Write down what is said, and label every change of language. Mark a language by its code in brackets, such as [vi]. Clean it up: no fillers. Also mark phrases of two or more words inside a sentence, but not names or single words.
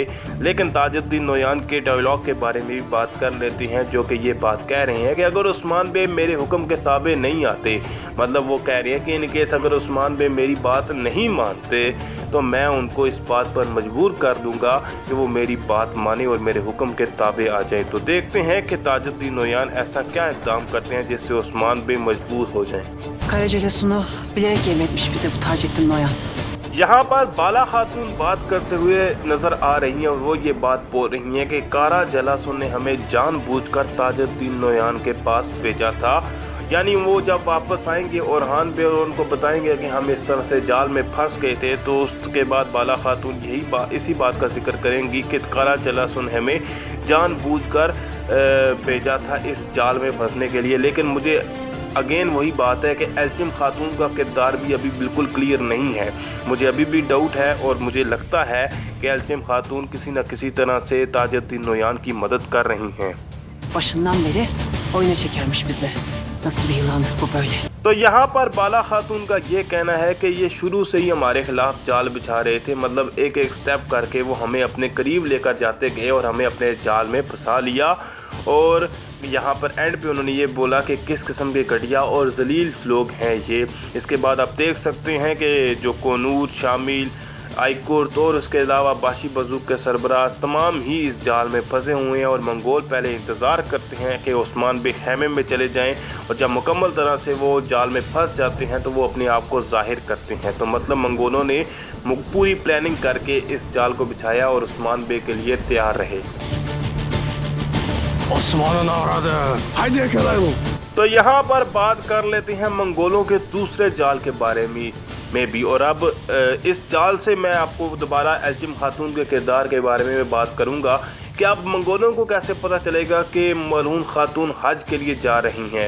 [hi] लेकिन ताजुद्दीन नोयान के डायलॉग के बारे में भी बात कर लेते हैं, जो कि ये बात कह रहे हैं कि अगर उस्मान बे मेरे हुक्म के ताबे नहीं आते, मतलब वो कह रहे हैं कि [en] in case [hi] अगर उस्मान बे मेरी बात नहीं मानते तो मैं उनको इस बात पर मजबूर कर दूंगा कि वो मेरी बात माने और मेरे हुक्म के ताबे आ जाए। तो देखते हैं कि ताजुद्दीन नोयान ऐसा क्या इक़दाम करते हैं जिससे उस्मान बे मजबूर हो जाएं। [tr] Karacalasunu bilerek yemetmiş bize bu Taceddin Noyan। [hi] यहाँ पर बाला खातून बात करते हुए नज़र आ रही हैं और वो ये बात बोल रही हैं कि कारा जलासुन ने हमें जानबूझकर ताजुद्दीन नोयान के पास भेजा था, यानी वो जब वापस आएंगे और हान बे और उनको बताएंगे कि हम इस तरह से जाल में फंस गए थे, तो उसके बाद बाला खातून इसी बात का जिक्र करेंगी कि कारा जलासुन हमें जानबूझकर भेजा था इस जाल में फंसने के लिए। लेकिन मुझे अगेन वही बात है कि एल्चिम खातून का किरदार भी अभी बिल्कुल क्लियर नहीं है। मुझे अभी भी डाउट है और मुझे लगता है कि एल्चिम खातून किसी न किसी तरह से ताजुद्दीन नोयान की मदद कर रही हैं। [tr] Başından beri oyuna çekermiş bizi। Nasıl bir yılandır bu böyle? [hi] तो यहाँ पर बाला खातून का ये कहना है कि ये शुरू से ही हमारे खिलाफ जाल बिछा रहे थे, मतलब एक एक स्टेप करके वो हमें अपने करीब लेकर जाते गए और हमें अपने जाल में फंसा लिया और यहाँ पर एंड पे उन्होंने ये बोला कि किस किस्म के घटिया और जलील लोग हैं ये। इसके बाद आप देख सकते हैं कि जो कनूज, शामिल, आईकोर्ट और उसके अलावा बाशी बजूक के सरबराह तमाम ही इस जाल में फंसे हुए हैं और मंगोल पहले इंतज़ार करते हैं कि उस्मान बे खैमे में चले जाएं और जब मुकम्मल तरह से वो जाल में फंस जाते हैं तो वो अपने आप को जाहिर करते हैं। तो मतलब मंगोलों ने पूरी प्लानिंग करके इस जाल को बिछाया और उस्मान बे के लिए तैयार रहे। [tr] Osman'ın aradı. Haydi yakalayalım. [hi] तो यहाँ पर बात कर लेते हैं मंगोलों के दूसरे जाल के बारे में भी। और अब इस जाल से मैं आपको दोबारा एल्चिम खातून के किरदार के बारे में बात करूँगा कि अब मंगोलों को कैसे पता चलेगा कि मलून खातून हज के लिए जा रही हैं।